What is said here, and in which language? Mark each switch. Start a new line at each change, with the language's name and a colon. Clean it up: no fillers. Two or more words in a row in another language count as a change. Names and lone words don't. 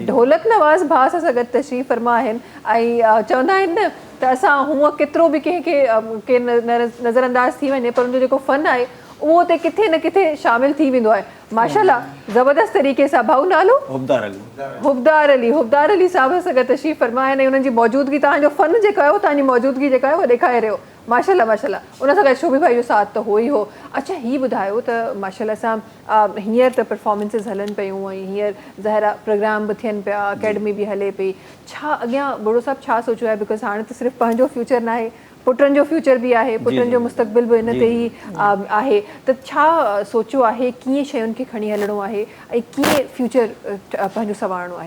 Sindhi: ढोलक नवाज़ भाउ सां गॾु तशरीफ़ फरमा आहिनि ऐं चवंदा आहिनि न त असां हूअं केतिरो बि कंहिंखे नज़रअंदाज़ थी वञे पर उनजो जेको फ़न आहे उहो त किथे न किथे शामिल थी वेंदो आहे। माशाल्लाह ज़बरदस्त तरीक़े सां। भाऊ नालो? हुबदार अली। हुबदार अली साहब सां गॾु तशरीफ़ फरमा आहिनि ऐं उन्हनि जी मौजूदगी, तव्हांजो फ़न जेको आहे तव्हांजी मौजूदगी जेका आहे उहा ॾेखारे रहियो। माशाल्लाह माशाल्लाह। उन सां गॾु शोभी भाई जो साथ त हो ई हो। अच्छा हीअ ॿुधायो त माशाल्लाह सां हींअर त परफॉर्मेंसिस हलनि पियूं ऐं हींअर ज़ाहिरा प्रोग्राम बि थियनि पिया, अकेडमी बि हले पई। छा अॻियां बुढ़ो साहिबु छा सोचियो आहे? बिकॉज़ हाणे त सिर्फ़ु पंहिंजो फ्यूचर न आहे, पुटनि जो फ्यूचर बि आहे, पुटनि जो मुस्तक़बिल बि इन ते ई आहे। त छा सोचियो आहे, कीअं शयुनि खे खणी हलणो आहे ऐं कीअं फ्यूचर पंहिंजो संवारणो आहे?